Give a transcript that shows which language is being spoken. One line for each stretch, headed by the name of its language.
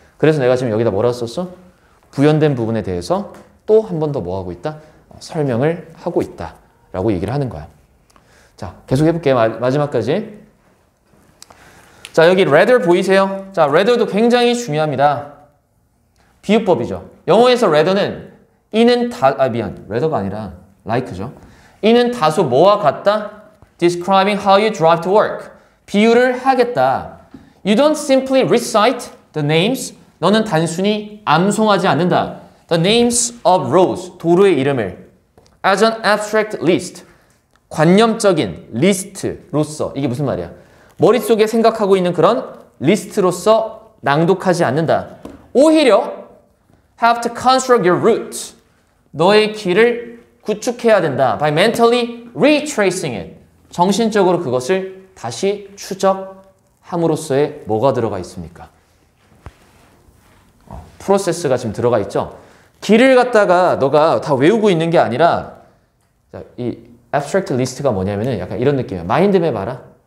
Korean: 그래서 내가 지금 여기다 뭐라고 썼어? 부연된 부분에 대해서 또 한 번 더 뭐 하고 있다? 설명을 하고 있다. 라고 얘기를 하는 거야. 자, 계속 해볼게요. 마지막까지. 자, 여기 rather 보이세요? 자, rather도 굉장히 중요합니다. 비유법이죠. 영어에서 rather는 이는 rather가 아니라 like죠. 이는 다소 뭐와 같다?
English: Describing how you drive to work.
Korean: 비유를 하겠다.
English: You don't simply recite the names.
Korean: 너는 단순히 암송하지 않는다.
English: The names of roads.
Korean: 도로의 이름을.
English: As an abstract list.
Korean: 관념적인 리스트로서. 이게 무슨 말이야? 머릿속에 생각하고 있는 그런 리스트로서 낭독하지 않는다. 오히려
English: have to construct your route.
Korean: 너의 길을 구축해야 된다.
English: By mentally retracing it.
Korean: 정신적으로 그것을 다시 추적함으로써의 뭐가 들어가 있습니까? 프로세스가 지금 들어가 있죠. 길을 갖다가 너가 다 외우고 있는 게 아니라 이 abstract list가 뭐냐면은 약간 이런 느낌이야. 마인드맵 알아?